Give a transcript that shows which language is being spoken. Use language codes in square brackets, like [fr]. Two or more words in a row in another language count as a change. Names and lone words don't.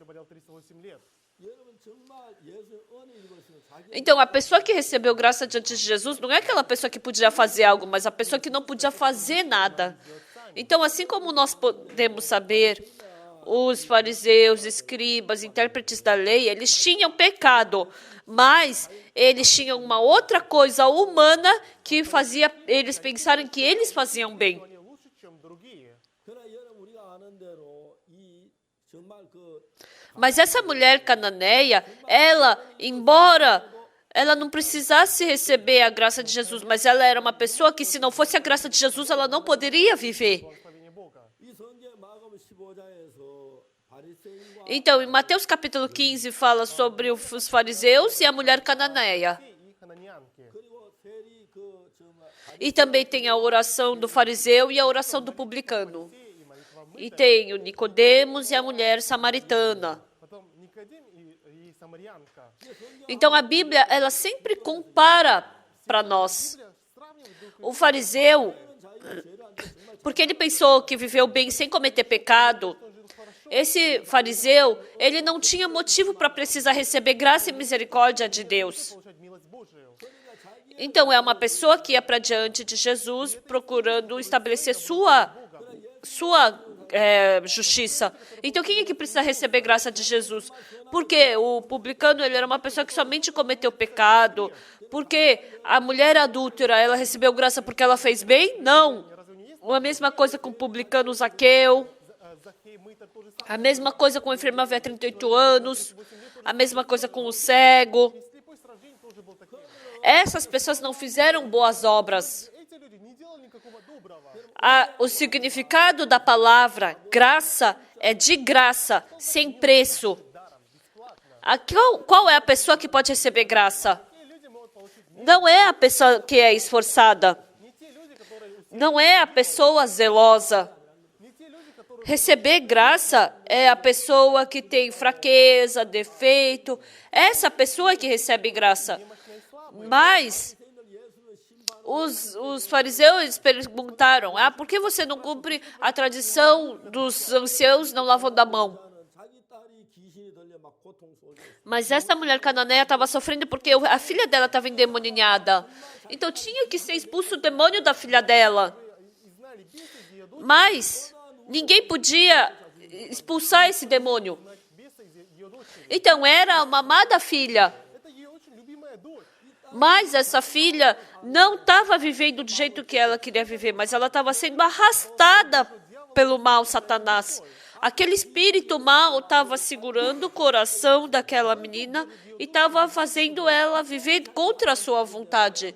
[pt] Então, a pessoa que recebeu graça diante de Jesus não é aquela pessoa que podia fazer algo, mas a pessoa que não podia fazer nada. Então, assim como nós podemos saber os fariseus, escribas, intérpretes da lei, eles tinham pecado, mas eles tinham uma outra coisa humana que fazia eles pensarem que eles faziam bem. [ru] они лучше, чем другие. [ko] 그러나 여러분 우리가 아는 대로 이 정말 [pt] Mas essa mulher cananeia, ela, embora ela não precisasse receber a graça de Jesus, mas ela era uma pessoa que, se não fosse a graça de Jesus, ela não poderia viver. [ru] Благословение Бога. [ko] 이 성경 마가복음 15장에서 바리새인과 [pt] Então, em Mateus capítulo 15, fala sobre os fariseus e a mulher cananeia. [ru] И хананянки. [ko] 그리고 세리 그 정말 [pt] E também tem a oração do fariseu e a oração do publicano. [ru] И молитва [pt] E tem o Nicodemos e a mulher samaritana. [ru] Потом Никодим и самарянка. [pt] Então, a Bíblia, ela sempre compara para nós. [ru] Сравнивают друг [pt] O fariseu, porque ele pensou que viveu bem sem cometer pecado, esse fariseu, ele não tinha motivo para precisar receber graça e misericórdia de Deus. [ru] получать милость Божию. [pt] Então, é uma pessoa que ia para diante de Jesus procurando estabelecer sua justiça. Então, quem é que precisa receber graça de Jesus? Porque o publicano, ele era uma pessoa que somente cometeu pecado. Porque a mulher adúltera, ela recebeu graça porque ela fez bem? Não. A mesma coisa com o publicano Zaqueu. [ru] Захей, мытарь тоже сам. [pt] A mesma coisa com o enfermo há 38 anos. A mesma coisa com o cego. [ru] Слепой с рождения тоже был таким. [pt] Essas pessoas não fizeram boas obras. [ru] Эти люди не делали никакого доброго. [pt] O significado da palavra graça é de graça, sem preço. Qual é a pessoa que pode receber graça? [ru] Такие люди могут получить [pt] Não é a pessoa que é esforçada. [ru] не те люди, которые [pt] Não é a pessoa zelosa. [ru] не те люди, которые [pt] Receber graça é a pessoa que tem fraqueza, defeito. Essa pessoa que recebe graça. Mas os fariseus eles perguntaram: por que você não cumpre a tradição dos anciãos não lavando a mão? [ko] 자기 딸이 귀신이 들려 막 고통 속에 [pt] Mas essa mulher cananeia estava sofrendo porque a filha dela estava endemoniada. Então tinha que ser expulso o demônio da filha dela. [ru] и знали бесы из ее дочери, [pt] Mas ninguém podia expulsar esse demônio. [ru] бесы из ее дочери. [pt] Então era uma amada filha. [ru] Это ее очень любимая дочь. [pt] Mas essa filha não estava vivendo do jeito que ela queria viver, mas ela estava sendo arrastada pelo mal, Satanás. Aquele espírito mal estava segurando o coração daquela menina e estava fazendo ela viver contra a sua vontade.